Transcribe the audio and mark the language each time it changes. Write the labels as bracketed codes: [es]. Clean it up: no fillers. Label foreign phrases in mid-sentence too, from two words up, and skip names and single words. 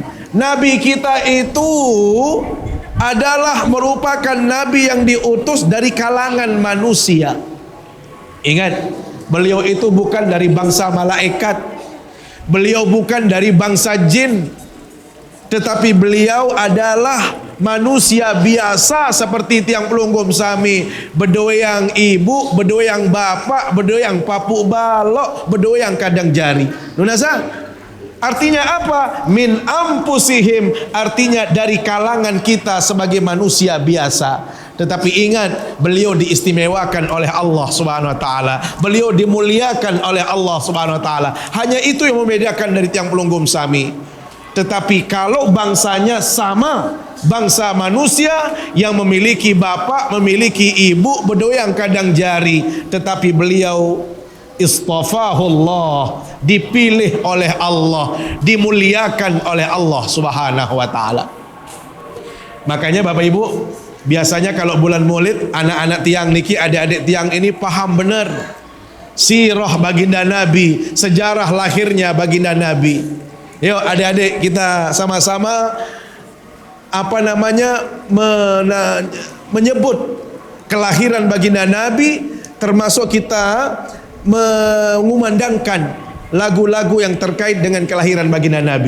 [id] Nabi kita itu adalah merupakan nabi yang diutus dari kalangan manusia. Ingat, beliau itu bukan dari bangsa malaikat, beliau bukan dari bangsa jin, tetapi beliau adalah manusia biasa seperti [sas] tiang pelunggung Sami, bedoyang ibu, bedoyang bapak, bedoyang papu balok, bedoyang kadang jari. [id] Nunasa? Artinya apa? [ar] من أنفسهم, [id] artinya dari kalangan kita sebagai manusia biasa. Tetapi ingat, beliau diistimewakan oleh [ar] الله سبحانه وتعالى. [id] Beliau dimuliakan oleh [ar] الله سبحانه وتعالى. [id] Hanya itu yang membedakan dari [sas] tiang pelunggung Sami. [id] Tetapi kalau bangsanya sama, bangsa manusia yang memiliki bapak, memiliki ibu, [sas] bedoyang kadang jari, [id] tetapi beliau istafahullah, dipilih oleh Allah, dimuliakan oleh [ar] الله سبحانه وتعالى. [id] Makanya Bapak Ibu, biasanya kalau bulan Maulid, anak-anak [sas] tiang niki, [id] adik-adik tiang ini paham benar sirah baginda Nabi, sejarah lahirnya baginda Nabi. Yuk adik-adik kita sama-sama menyebut kelahiran baginda Nabi, termasuk kita mengumandangkan lagu-lagu yang terkait dengan kelahiran baginda Nabi.